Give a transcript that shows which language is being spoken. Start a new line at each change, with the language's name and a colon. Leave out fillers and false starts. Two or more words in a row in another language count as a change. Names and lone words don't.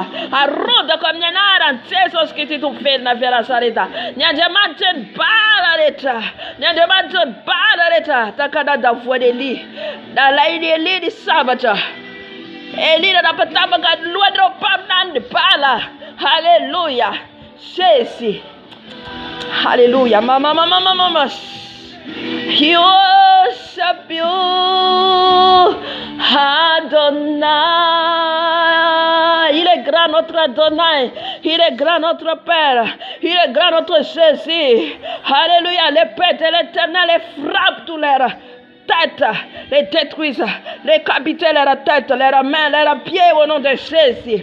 Malagasy: Arodako amin'ny anaran'i Jesosy Kristy Tompon-velona avy Nazareta. Ny Andriamanitra ny bala rehetra, ny Andriamanitra ny bala rehetra. Takanadavoan'i Eli, nalainy Eli ny sabatra. Eli napatapaka ny lohan'ireo mpaminany ny bala. Haleluya. Jésus. Haleluya.
English: Mama. You worship you, Adonai.
French: Il est grand notre Adonai. Il est grand notre Père. Il est grand notre Jésus. Haleluya. Les pètes de l'Éternel les frappent tous leurs têtes, les détruisent, les capitales, leurs têtes, leurs mains, leurs pieds au nom de Jésus.